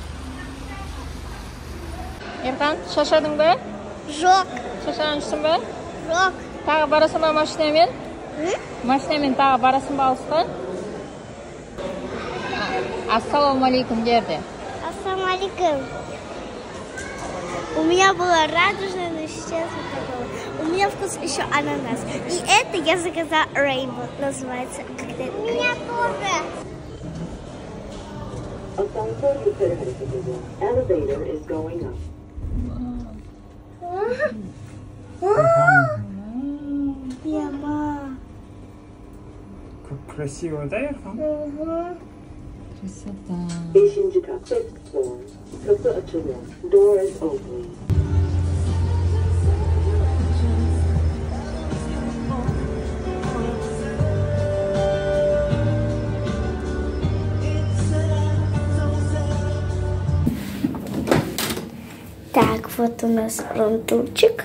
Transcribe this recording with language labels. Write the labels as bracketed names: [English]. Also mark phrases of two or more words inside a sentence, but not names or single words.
[Kazakh] Ерхан, шаршадың ба? Жоқ. Шаршағаншысың ба? Жоқ. Тағы барасың ба машинамен? Машинамен тағы барасың ба алысқа? Ассалаумалейкум дерді. Ассалаумалейкум. [Russian] У меня было радужное, но сейчас вот такое. У меня вкус еще ананас. И это я заказала Rainbow, называется. У меня тоже. [Turkish] Asansör yukarı hareket ediyor. [English] Elevator is going up. [Russian] Яма. Çok красиво, да, Ерхан? Красота. 5. [English] kat, 5th floor. [Turkish] Kapı açılıyor. [English] Door is open. [Russian] Так, вот у нас фронтурчик.